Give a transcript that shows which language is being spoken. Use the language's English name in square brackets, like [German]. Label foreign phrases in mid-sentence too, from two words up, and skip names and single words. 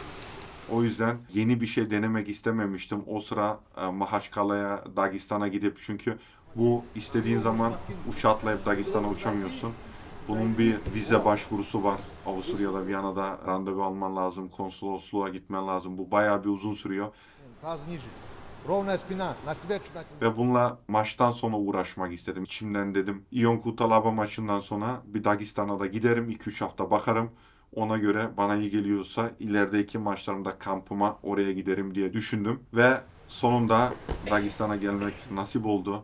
[Turkish] O yüzden yeni bir şey denemek istememiştim. O sıra Mahaçkala'ya, Dagestan'a gidip, çünkü bu istediğin zaman uçağa atlayıp Dagestan'a uçamıyorsun. Bunun bir vize başvurusu var. Avusturya'da, Viyana'da randevu alman lazım. Konsolosluğa gitmen lazım. Bu bayağı bir uzun sürüyor. [Russian] Таз ниже. Ровная спина. На себя чуть накинь. [Turkish] Ve bununla maçtan sonra uğraşmak istedim. İçimden dedim, Ion Cutelaba maçından sonra bir Dagestan'a da giderim. 2-3 hafta bakarım. Ona göre bana iyi geliyorsa ilerideki maçlarımda kampıma oraya giderim diye düşündüm. Ve sonunda Dagestan'a gelmek nasip oldu.